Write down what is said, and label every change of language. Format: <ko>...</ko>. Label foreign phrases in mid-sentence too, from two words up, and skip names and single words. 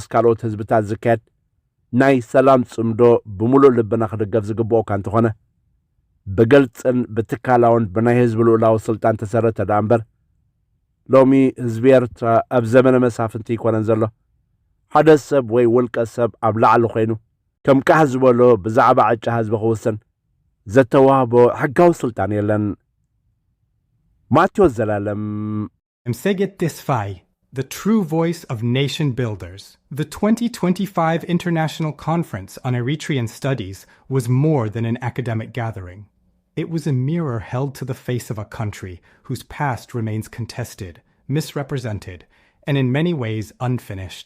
<ti>ካልኦት ህዝብታት ዝካየድ ናይ ሰላም ጽምዶ ብምሉእ ልብና ክድገፍ ዝግብኦ እኳ እንተኾነ ብግልጽን ብትካላውን ብናይ ህዝቢ ልኡላዊ ስልጣን ተሰረተ ዳ እምበር ሎሚ ህዝቢ ኤርትራ ኣብ ዘመነ መሳፍንቲ ይኮነን ዘሎ ሓደ ሰብ ወይ ውልቀ ሰብ ኣብ ላዕሊ ኮይኑ ከም ካሕ ዝበሎ ብዛዕባ ዕጫ ህዝቢ ክውስን ዘተዋህቦ ሕጋዊ ስልጣን የለን። ማቴዎስ ዘላለም</ti> <en>Alemseged Tesfai, the true voice of nation builders. The 2025 International Conference on Eritrean Studies was more than an academic gathering. It was a mirror held to the face of a country whose past remains contested, misrepresented, and in many ways unfinished.</en>